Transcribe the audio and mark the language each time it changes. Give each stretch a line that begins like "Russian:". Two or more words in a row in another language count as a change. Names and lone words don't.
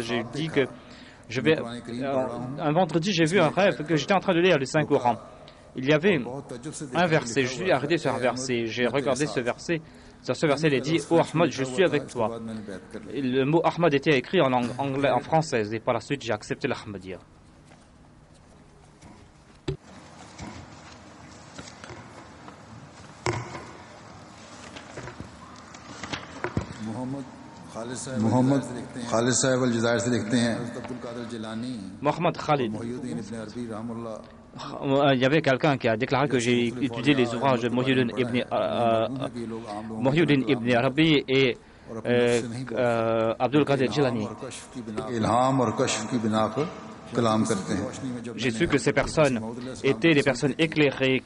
French: J'ai dit que un vendredi, j'ai vu un rêve que j'étais en train de lire le Saint-Coran. Il y avait un verset, je suis arrêté sur un verset, j'ai regardé ce verset. Sur ce verset, il est dit « Oh Ahmad, je suis avec toi ». Le mot Ahmad était écrit en anglais, en français, et par la suite, j'ai accepté l'Ahmadiyya.
Hindi: मोहम्मद खालिद साहब अल-जज़ायर से लिखते हैं Mohamed Khalid.
French: Il y avait quelqu'un qui a déclaré que j'ai étudié les ouvrages de Muhyiddin ibn Arabi et Abdul Qadir Jilani. J'ai su que ces personnes étaient des personnes éclairées.